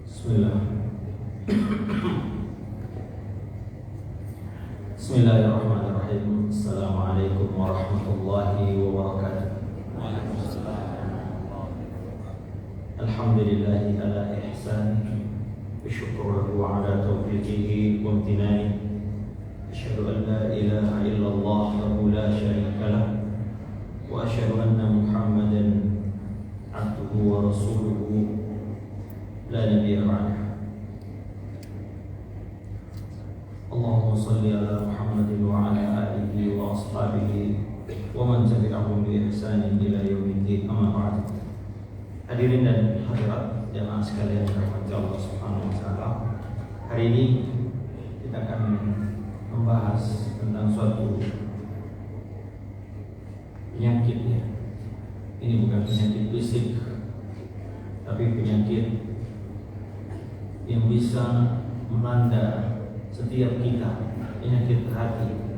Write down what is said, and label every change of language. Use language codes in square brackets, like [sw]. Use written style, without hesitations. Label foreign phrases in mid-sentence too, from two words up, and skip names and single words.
[ar] بسم الله. بسم الله الرحمن الرحيم. السلام عليكم ورحمة الله وبركاته. الحمد لله على إحسانه والشكر له على توفيقه وامتنانه. أشهد أن لا إله إلا الله ولا شريك له وأشهد أن محمدا عبده ورسوله لا نبي بعده. اللهم صل على محمد وعلى آله وأصحابه ومن تبعهم بإحسان إلى يوم الدين. أما بعد. [id] Hadirin dan hadirat jamaah sekalian yang dirahmati Allah [ar] سبحانه وتعالى. [id] Hari ini kita akan membahas tentang suatu penyakit ya. Ini bukan penyakit fisik, tapi penyakit yang bisa melanda setiap kita, penyakit hati.